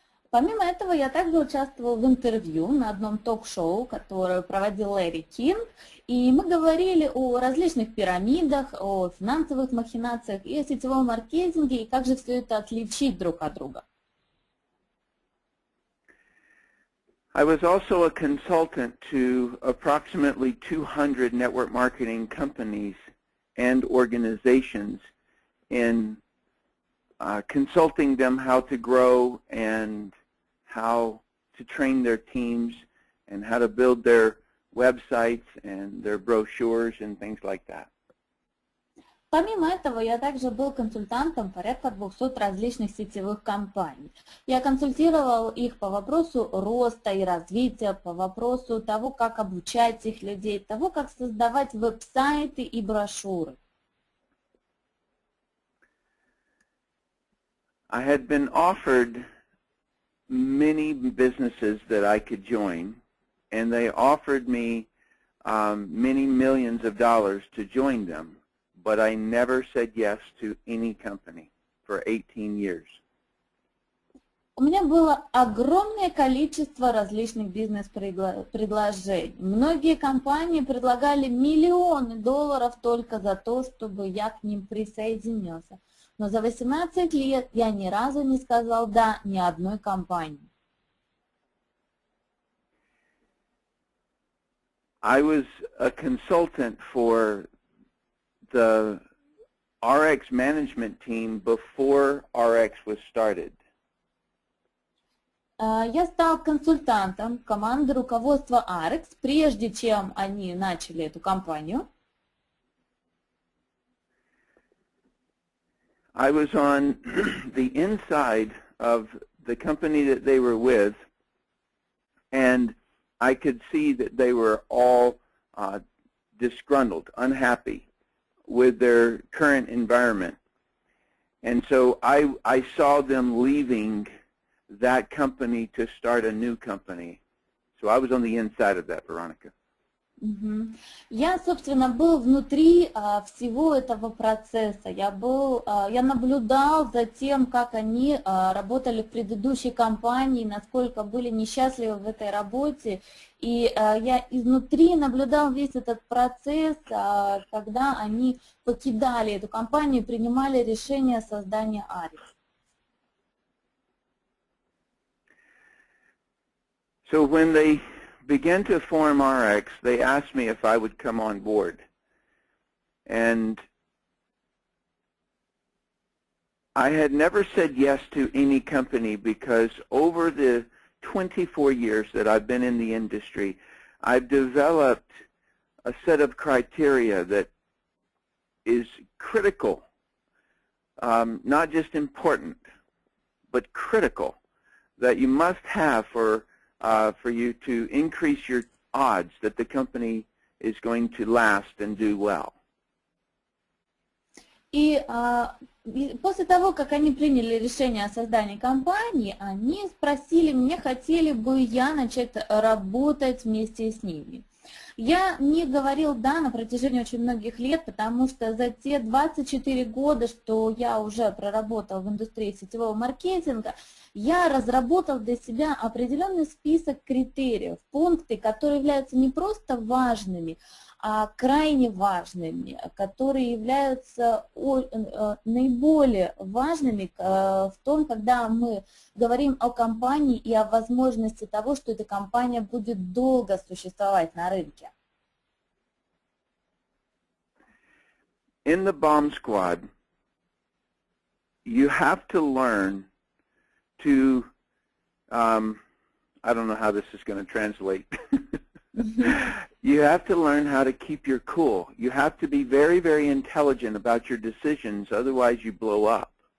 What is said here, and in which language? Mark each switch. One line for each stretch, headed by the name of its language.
Russian: Помимо этого, я также участвовала в интервью на одном ток-шоу, которое проводил Ларри Кинг, и мы говорили о различных пирамидах, о финансовых махинациях и о сетевом маркетинге, и как же все это отличить друг от друга.
English: I was also a consultant to approximately 200 network marketing companies and organizations in consulting them how to grow and how to train their teams and how to build their websites and their brochures and things like that.
Russian: Помимо этого, я также был консультантом порядка 200 различных сетевых компаний. Я консультировал их по вопросу роста и развития, по вопросу того, как обучать их людей, того, как создавать веб-сайты и брошюры.
English: I had been offered many businesses that I could join, and they offered me many millions of dollars to join them. But I never said yes to any company for 18 years.
Russian: У меня было огромное количество различных бизнес-предложений. Многие компании предлагали миллионы долларов только за то, чтобы я к ним присоединился. Но за 18 лет я ни разу не сказал «да» ни одной компании.
English: I was a consultant for the ARIIX management team before ARIIX was started.
Russian: Я стал консультантом команды руководства ARIIX, прежде чем они начали эту кампанию.
English: I was on the inside of the company that they were with, and I could see that they were all disgruntled, unhappy with their current environment. And so I saw them leaving that company to start a new company. So I was on the inside of that, Veronica.
Russian: Я, собственно, был внутри всего этого процесса. Я наблюдал за тем, как они работали в предыдущей компании, насколько были несчастливы в этой работе. И я изнутри наблюдал весь этот процесс, когда они покидали эту компанию и принимали решение о создании ARIIX.
English: So when they began to form ARIIX, they asked me if I would come on board. And I had never said yes to any company because over the 24 years that I've been in the industry, I've developed a set of criteria that is critical, not just important, but critical, that you must have for you to increase your odds that the company is going to last and do well.
Russian: И после того, как они приняли решение о создании компании, они спросили меня, хотели бы я начать работать вместе с ними. Я не говорил «да» на протяжении очень многих лет, потому что за те 24 года, что я уже проработал в индустрии сетевого маркетинга, я разработал для себя определенный список критериев, пункты, которые являются не просто важными, а крайне важными, которые являются наиболее важными в том, когда мы говорим о компании и о возможности того, что эта компания будет долго существовать на рынке.
English: In the bomb squad, you have to learn to, I don't know how this is going to translate. You have to learn how to keep your cool. You have to be very, very intelligent about your decisions, otherwise you blow up.